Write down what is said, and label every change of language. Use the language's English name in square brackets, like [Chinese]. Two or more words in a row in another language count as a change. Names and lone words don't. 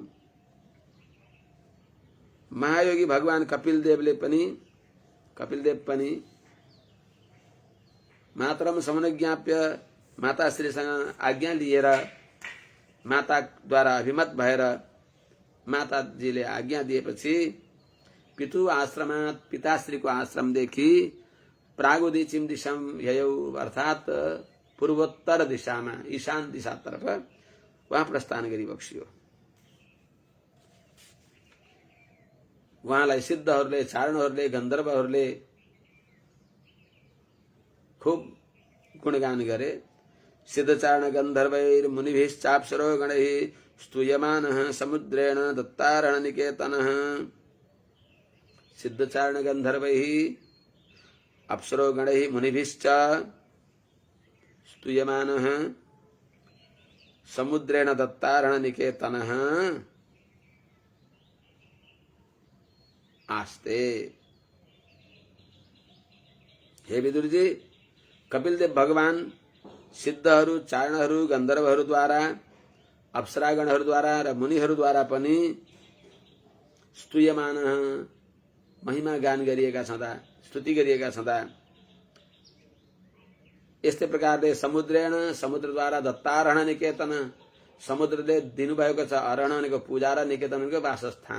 [Nepali] महायोगी भगवान कपिल देव पनि [Sanskrit] मातरम समनुज्ञाप्य, [Nepali] माताश्रीसँग आज्ञा लिएर, माताद्वारा अभिमत भएर, माताजीले आज्ञा दिएपछि [Sanskrit] पितु आश्रमात्, [Nepali] पिताश्रीको आश्रमदेखि [Sanskrit] प्रागुदीचिं दिशं ययौ, [Nepali] अर्थात पूर्वोत्तर दिशामा, ईशान दिशातर्फ वहाँ प्रस्थान गरी बक्सियो। उहाँलाई सिद्धहरूले, चारणहरूले, गन्धर्वहरूले खूब गुणगान गरे। [Sanskrit] सिद्धचारण गन्धर्वैर मुनिभिश्चाप्सरो गणैः स्तूयमानः समुद्रेण दत्तारण निकेतनः। सिद्धचारण गन्धर्वैः अप्सरो गणैः मुनिभिश्च स्तूयमानः समुद्रेण दत्तारण निकेतनः आस्ते। [Nepali] हे विदुर जी, कपिलदेव भगवान सिद्धहरू, चारणहरू, गन्धर्वहरूद्वारा, अप्सरागणहरूद्वारा र मुनिहरूद्वारा पनि स्तूयमान, महिमा गान गरिएका छँदा, स्तुति गरिएका छँदा, यस्तै प्रकारले समुद्रेण, समुद्रद्वारा [Sanskrit] दत्तारण निकेतन, [Nepali] समुद्रले दिनुभएको छ अरण भनेको पूजा र निकेतनको वासस्थान।